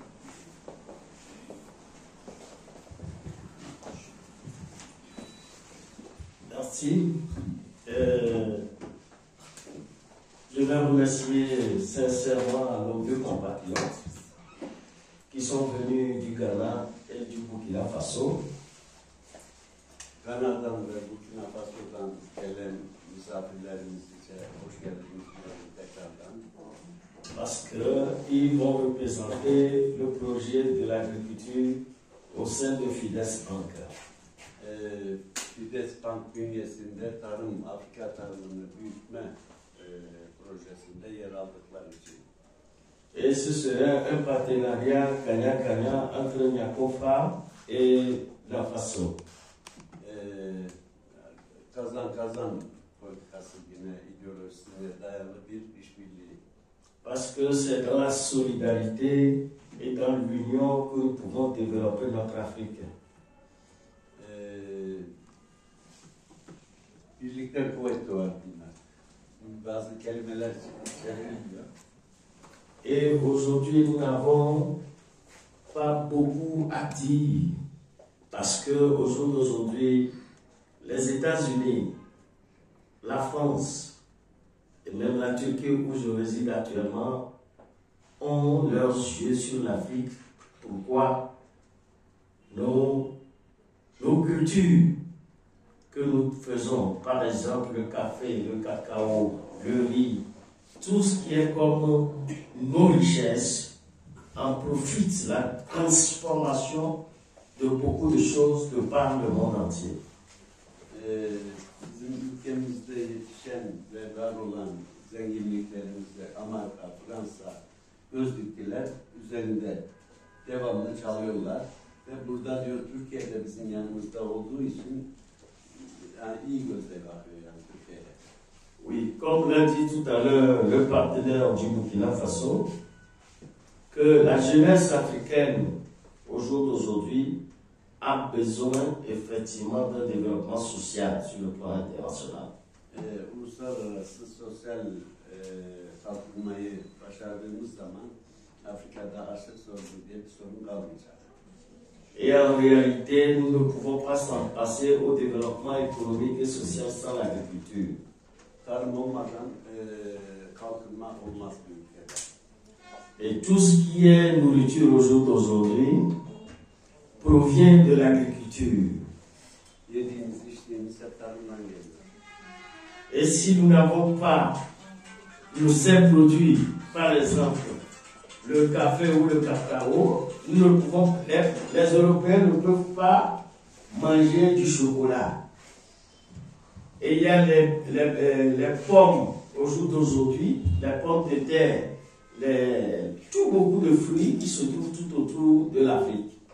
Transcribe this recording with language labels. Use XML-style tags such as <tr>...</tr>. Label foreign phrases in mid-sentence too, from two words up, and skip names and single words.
<fr>Merci. Je vais remercier sincèrement nos 2 compatriotes qui sont venus du Ghana et du Burkina Faso.</fr> <tr>Kanada'dan ve Burkina Faso'dan gelen misafirlerimiz için hoş geldiniz tekrardan.</tr> <fr>Parce qu'ils vont représenter le projet de l'agriculture au sein de Fides Bank.</fr> <tr>Fides Bank bünyesinde Afrika tarımını büyütme projesinde yer aldıkları için.</tr> <fr>Et ce serait un partenariat gagnant-gagnant entre Niakofa et la Faso.</fr> <tr>Kazan-kazan politikası yine ideolojisine dayalı bir işbirliği.</tr> <fr>Parce que c'est dans la solidarité et dans l'union que nous pouvons développer notre Afrique.</fr> <tr>Birlikte kuvveti var bunlar. Bazı kelimeler çevrilmiyor.</tr> <fr>Et aujourd'hui, nous n'avons pas beaucoup à dire parce que au jour d'aujourd'hui, les États-Unis, la France et même la Turquie où je réside actuellement ont leurs yeux sur l'Afrique. Pourquoi? Nos cultures que nous faisons, par exemple le café, le cacao, le riz, tout ce qui est comme nos richesses, en profite la transformation de beaucoup de choses de par le monde entier.</fr> <tr>Bizim ülkemizde yetişen ve var olan zenginliklerimizde Amerika, Fransa, göz diktiler, üzerinde devamlı çalıyorlar. Ve burada diyor Türkiye'de bizim yanımızda olduğu için yani iyi gözle bakıyor yani Türkiye'ye.</tr> <fr>Oui, comme l'a dit tout à l'heure le partenaire du Burkina Faso, que la jeunesse africaine, au jour d'aujourd'hui, a besoin effectivement d'un développement social sur le plan international.</fr> <tr>Uluslararası sosyal kalkınmayı başardığımız zaman Afrika'da açlık sorunu diye bir sorun kalmayacak.</tr> <fr>Et en réalité, nous ne pouvons pas s'en passer au développement économique et social sans l'agriculture.</fr> <tr>Tarım olmadan kalkınma olmaz bir ülkede.</tr> <fr>Et tout ce qui est nourriture au jour d'aujourd'hui provient de l'agriculture.</fr> <tr>Yediğimiz, içtiğimiz hep tarımdan geliyor.</tr> <fr>Et si nous n'avons pas ces produits, par exemple le café ou le cacao, nous ne pouvons, les Européens ne peuvent pas manger du chocolat. Et il y a les pommes au jour d'aujourd'hui, les pommes de terre, tout beaucoup de fruits qui se trouvent tout autour de l'Afrique.</fr>